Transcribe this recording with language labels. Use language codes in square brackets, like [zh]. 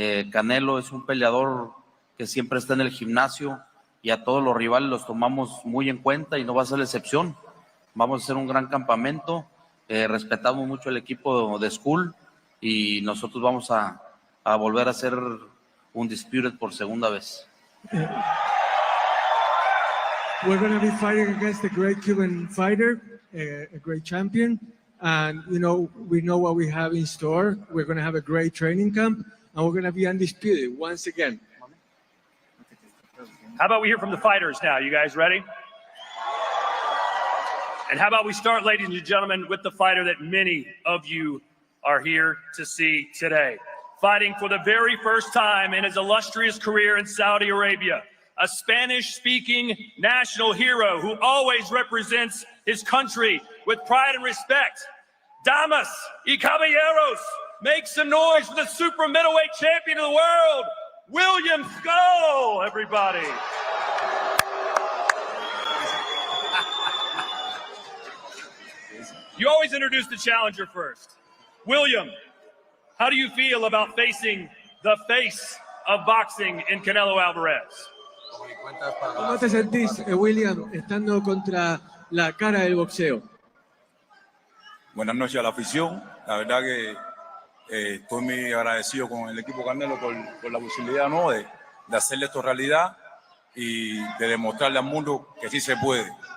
[es] Canelo es un peleador que siempre está en el gimnasio, y a todos los rivales los tomamos muy en cuenta, y no va a ser la excepción. Vamos a hacer un gran campamento. Respetamos mucho el equipo de Scull, y nosotros vamos a volver a ser undisputed por segunda vez. [en] We're going to be fighting against a great Cuban fighter, a great champion. And, we know what we have in store. We're going to have a great training camp, and we're going to be undisputed once again. How about we hear from the fighters now? You guys ready? And how about we start, ladies and gentlemen, with the fighter that many of you are here to see today. fighting for the very first time in his illustrious career in Saudi Arabia, a Spanish-speaking national hero who always represents his country with pride and respect. [es] Damas y caballeros, [en] make some noise for the super middleweight champion of the world, William Scull, everybody. You always introduce the challenger first. William, how do you feel about facing the face of boxing in Canelo Alvarez? [es] ¿Cómo te sentís, William, estando contra la cara del boxeo? Buenas noches a la afición. La verdad que estoy muy agradecido con el equipo Canelo por la posibilidad, ¿no?, de hacerle esto realidad y de demostrarle al mundo que sí se puede.